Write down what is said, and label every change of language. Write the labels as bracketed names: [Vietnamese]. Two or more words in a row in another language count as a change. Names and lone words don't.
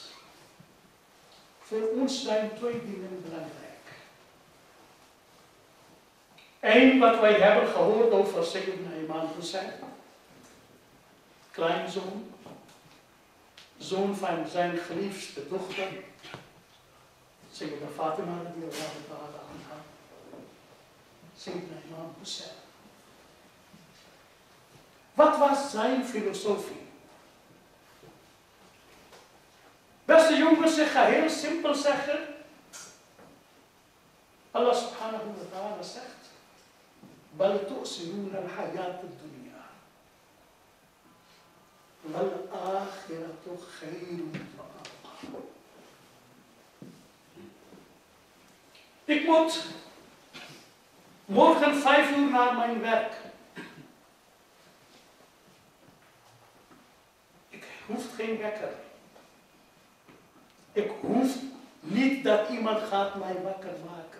[Dutch] Voor ons zijn twee dingen belangrijk. Eén, wat wij hebben gehoord over Sayyidina Imam Hussein. Kleinzoon. Zoon van zijn geliefde dochter. Sayyidina Fatima [Arabic] رضي الله تعالى عنها. [Dutch] Sayyidina Imam Hussein. Wat was zijn filosofie? Beste jongens, ik ga heel simpel zeggen. [Arabic] Allah سبحانه وتعالى zegt: بل تؤثرون الحياة الدنيا. والآخرة خير وأبقى. [Dutch] Ik moet morgen 5 uur naar mijn werk. Ik hoef geen wekker. Ik hoef niet dat iemand gaat mij wakker maken.